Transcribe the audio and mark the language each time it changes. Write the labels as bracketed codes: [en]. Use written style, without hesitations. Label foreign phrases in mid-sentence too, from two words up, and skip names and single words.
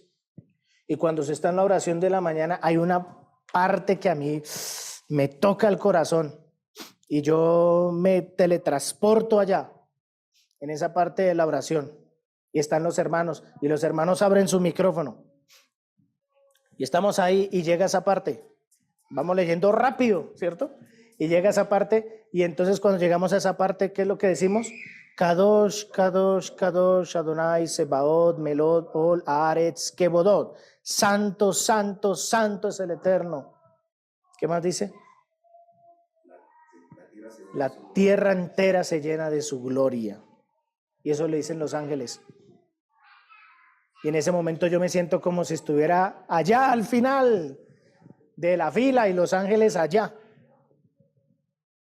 [es] Y cuando se está en la oración de la mañana, hay una parte que a mí me toca el corazón y yo me teletransporto allá, en esa parte de la oración. Y están los hermanos, y los hermanos abren su micrófono. Y estamos ahí y llega esa parte. Vamos leyendo rápido, ¿cierto? Y llega esa parte, y entonces cuando llegamos a esa parte, ¿qué es lo que decimos? [he] קדוש, קדוש, קדוש, ה', צבאות, מלא, כל, הארץ, כבודו. [es] Santo, santo, santo es el Eterno. ¿Qué más dice? La tierra entera se llena de su gloria. Y eso le dicen los ángeles. Y en ese momento yo me siento como si estuviera allá al final de la fila y los ángeles allá.